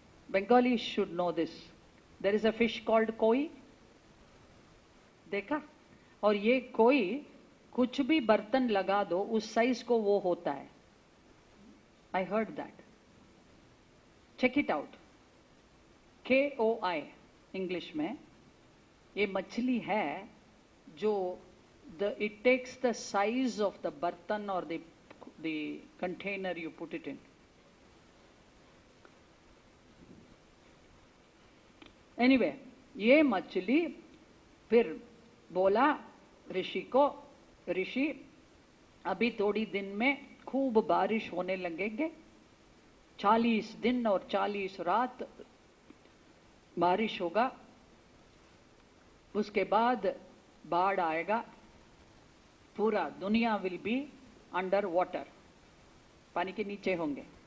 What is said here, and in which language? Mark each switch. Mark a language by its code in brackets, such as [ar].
[en] Bengali should know this. There is a fish called koi, [hi] देखा? और ये कोई कुछ भी बर्तन लगा दो उस साइज को वो होता है। [en] I heard that, check it out. KOI [hi] English में ये मछली है जो [en] it takes the size of the bartan or the container you put it in. [hi] Anyway, ये मछली फिर बोला ऋषि को, ऋषि अभी थोड़ी दिन में खूब बारिश होने लगेंगे, 40 दिन और 40 रात बारिश होगा, उसके बाद बाढ़ आएगा, पूरा दुनिया [en] will be under water, [hi] पानी के नीचे होंगे।